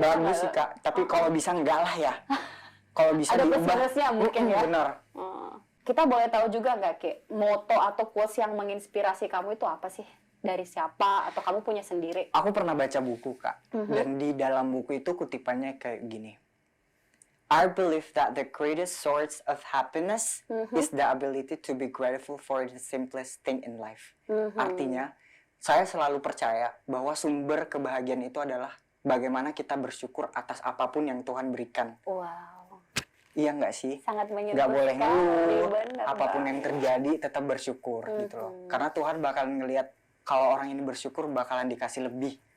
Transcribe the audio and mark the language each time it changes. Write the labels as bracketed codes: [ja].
[id] bagus sih, Kak. Tapi kalau bisa enggak lah ya. Kalau bisa ada diubah. plus-minusnya mungkin ya. Benar. Kita boleh tahu juga nggak, Ki, moto atau quotes yang menginspirasi kamu itu apa sih? Dari siapa? Atau kamu punya sendiri? Aku pernah baca buku, Kak. Dan di dalam buku itu kutipannya kayak gini. [en] I believe that the greatest source of happiness is the ability to be grateful for the simplest thing in life. [id] Artinya, saya selalu percaya bahwa sumber kebahagiaan itu adalah bagaimana kita bersyukur atas apapun yang Tuhan berikan. Wow. Iya nggak sih? Sangat menyentuh. Nggak boleh ngeluh. Bener, apapun yang terjadi tetap bersyukur gitu loh. Karena Tuhan bakal ngelihat kalau orang ini bersyukur bakalan dikasih lebih.